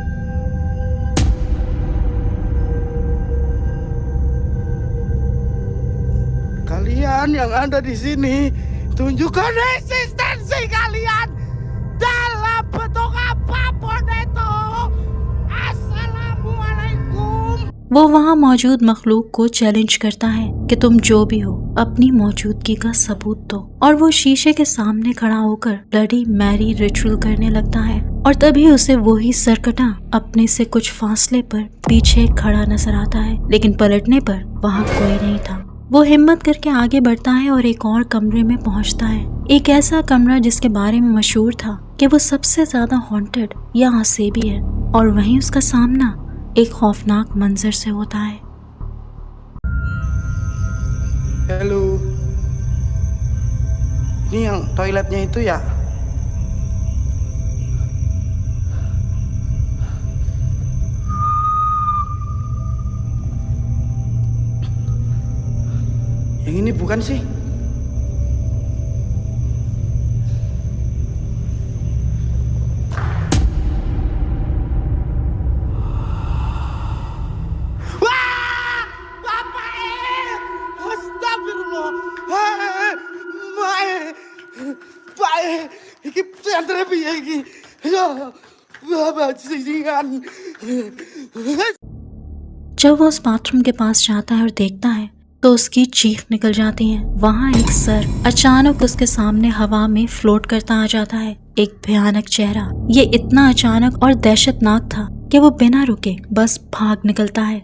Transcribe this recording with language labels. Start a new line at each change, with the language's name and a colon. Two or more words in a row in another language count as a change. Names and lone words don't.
Indonesian: Kalian yang ada di sini, tunjukkan eksistensi kalian dalam bentuk apapun itu. Assalamualaikum.
Hindi: वो वहाँ मौजूद मखलूक को चैलेंज करता है कि तुम जो भी हो अपनी मौजूदगी का सबूत दो, और वो शीशे के सामने खड़ा होकर ब्लडी मैरी रिचुअल करने लगता है। और तभी उसे वही सरकटा अपने से कुछ फासले पर पीछे खड़ा नजर आता है, लेकिन पलटने पर वहाँ कोई नहीं था। वो हिम्मत करके आगे बढ़ता है और एक और कमरे में पहुंचता है, एक ऐसा कमरा जिसके बारे में मशहूर था कि वो सबसे ज्यादा हॉन्टेड या असेबी है, और वहीं उसका सामना एक खौफनाक मंजर से होता है।
Indonesian: Halo, ini yang toiletnya itu ya? Yang ini bukan sih? Wah! Bapak! Astagfirullah! Mae! Baik!
Javanese: Iki pesantren piye iki? Ya, bajingan!
Hindi: जब वो उस बाथरूम के पास जाता है और देखता है तो उसकी चीख निकल जाती है। वहाँ एक सर अचानक उसके सामने हवा में फ्लोट करता आ जाता है, एक भयानक चेहरा। ये इतना अचानक और दहशतनाक था कि वो बिना रुके बस भाग निकलता है।